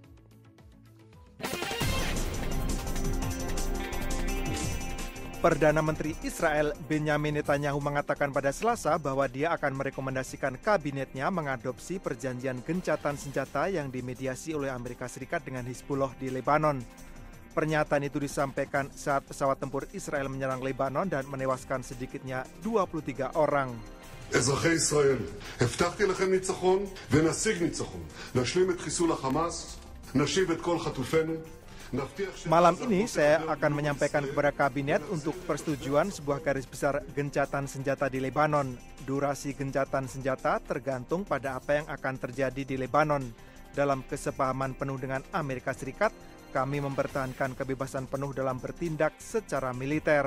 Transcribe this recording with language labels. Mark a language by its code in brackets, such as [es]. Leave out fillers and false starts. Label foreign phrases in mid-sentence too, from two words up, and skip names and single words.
[id] Perdana Menteri Israel Benjamin Netanyahu mengatakan pada Selasa bahwa dia akan merekomendasikan kabinetnya mengadopsi perjanjian gencatan senjata yang dimediasi oleh Amerika Serikat dengan Hizbullah di Lebanon. Pernyataan itu disampaikan saat pesawat tempur Israel menyerang Lebanon dan menewaskan sedikitnya 23 orang. [he] אזרחי ישראל, הבטחתי לכם ניצחון ונשיג ניצחון. נשלים את חיסול החמאס, נשיב את כל חטופינו. [id] Malam ini saya akan menyampaikan kepada kabinet untuk persetujuan sebuah garis besar gencatan senjata di Lebanon. Durasi gencatan senjata tergantung pada apa yang akan terjadi di Lebanon. Dalam kesepahaman penuh dengan Amerika Serikat, kami mempertahankan kebebasan penuh dalam bertindak secara militer.